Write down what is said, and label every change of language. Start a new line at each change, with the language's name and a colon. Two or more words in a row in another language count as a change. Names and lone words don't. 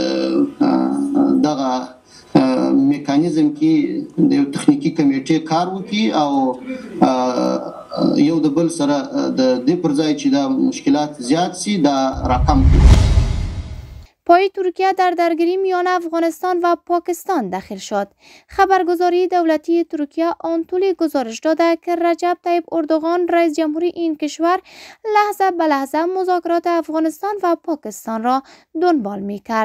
Pashto: دغه میکانیزم کې د یو تخنیکی کمیټې کار وکړي او یو د بل سره د دې پر ځای چې دا مشکلات زیات سي دا راکم کړي.
Persian: پای ترکیه در درگیری میان افغانستان و پاکستان داخل شد. خبرگزاری دولتی ترکیه آنطولی گزارش داده که رجب طیب اردوغان رئیس جمهوری این کشور لحظه به لحظه مذاکرات افغانستان و پاکستان را دنبال می کرد.